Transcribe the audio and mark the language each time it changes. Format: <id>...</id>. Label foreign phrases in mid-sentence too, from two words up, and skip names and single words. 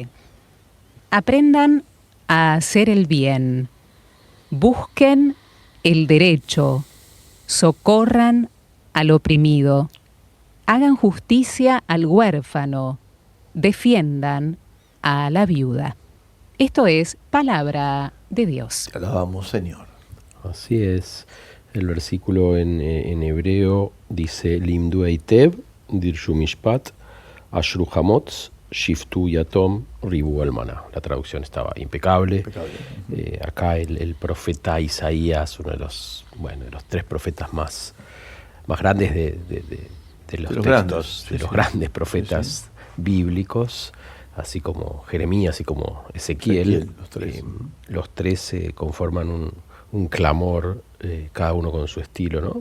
<es>Aprendan a hacer el bien, busquen el derecho, socorran al oprimido, hagan justicia al huérfano, defiendan a la viuda. Esto es palabra de Dios. Te alabamos, Señor. Así es. El versículo en hebreo dice</es> <he>לִמְדוּ הֵיטֵב, דִּרְשׁוּ מִשְׁפָּט, אַשְּׁרוּ חָמוֹץ, שִׁפְטוּ יָתוֹם, רִיבוּ אַלְמָנָה.</he> <es>La traducción estaba impecable. Acá el profeta Isaías, uno de los tres profetas más grandes de los grandes profetas bíblicos, así como Jeremías, así como Ezequiel, los tres conforman un clamor, cada uno con su estilo, ¿no?</es>